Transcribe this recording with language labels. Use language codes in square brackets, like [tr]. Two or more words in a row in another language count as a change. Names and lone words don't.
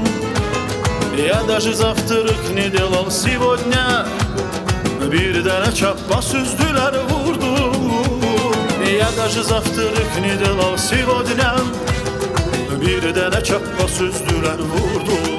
[ru] Я даже завтрак не делал сегодня, [az] Bir dənə çappa süzdülər vurdum. [ru] Я даже завтрак не делал сегодня, [az] Bir dənə çappa süzdülər vurdum.